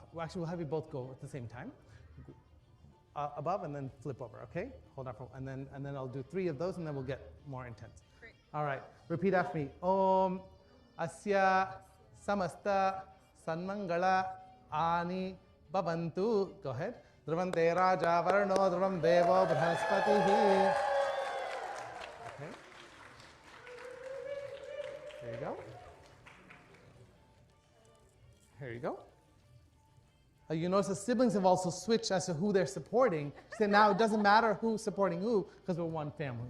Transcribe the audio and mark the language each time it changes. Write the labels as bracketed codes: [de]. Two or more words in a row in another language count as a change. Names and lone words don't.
[en] Well, actually, we'll have you both go at the same time. Above and then flip over, okay? Hold on for, and then I'll do 3 of those, and then we'll get more intense. Great. All right, repeat after me. [sa] Om Asya Samasta Sanmangala Ani Bhavantu. [en] Go ahead. [sa] Dhruvam te Raja Varno Dhruvam Devo Brahaspatihi. [en] Okay. There you go. Here you go. You notice the siblings have also switched as to who they're supporting. So now it doesn't matter who's supporting who because we're one family.